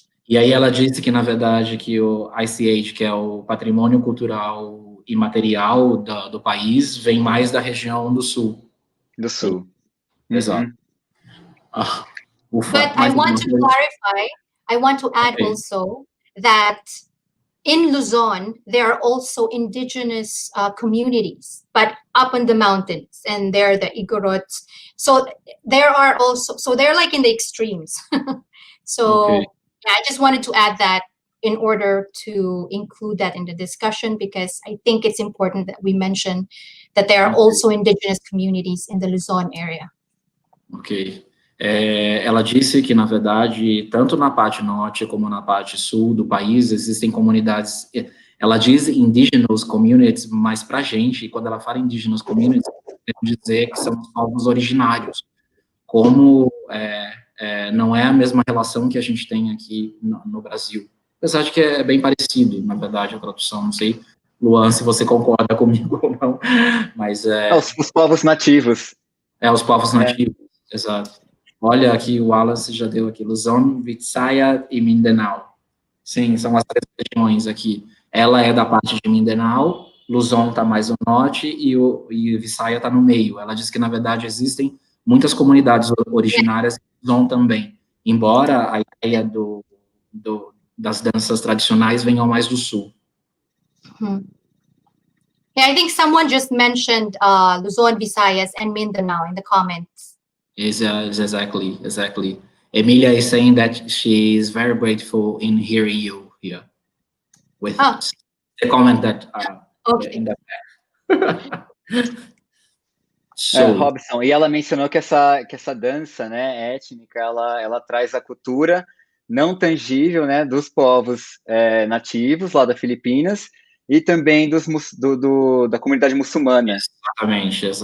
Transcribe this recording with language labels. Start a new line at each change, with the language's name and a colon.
Portuguese: E aí ela disse que, na verdade, que o ICH, que é o Patrimônio Cultural Imaterial do país, vem mais da região do sul. Do sul. Exato.
English: But I want to clarify, I want to add also that in Luzon, there are also indigenous communities, but up in the mountains, and they're the Igorots. So there are also, so they're like in the extremes. So yeah, I just wanted to add that in order to include that in the discussion, because I think it's important that we mention that there are also indigenous communities in the Luzon area. Ok.
Portuguese: Ela disse que, na verdade, tanto na parte norte como na parte sul do país, existem comunidades, ela diz
English: indigenous communities,
Portuguese: mas pra gente, quando ela fala indigenous communities, quer dizer que são os povos originários, como não é a mesma relação que a gente tem aqui no Brasil. Apesar de que é bem parecido, na verdade, a tradução, não sei, Luan, se você concorda comigo ou não, mas os povos nativos. Os povos nativos, exato. Olha, aqui o Wallace já deu aqui, Luzon, Visayas e Mindanao. Sim, são as 3 regiões aqui. Ela é da parte de Mindanao, Luzon está mais no norte e Visayas está no meio. Ela diz que, na verdade, existem muitas comunidades originárias em Luzon também, embora a ideia das danças tradicionais venham mais do sul.
English: Yeah, I think someone just mentioned Luzon, Visayas, and Mindanao in the comments. Exactly. Emilia is saying that she is very grateful in hearing you here with us. The comment that in the back.
Portuguese: Robson, e ela mencionou que essa dança, né, étnica, ela traz a cultura não tangível, né, dos povos nativos lá das Filipinas e também da comunidade muçulmana. Exatamente.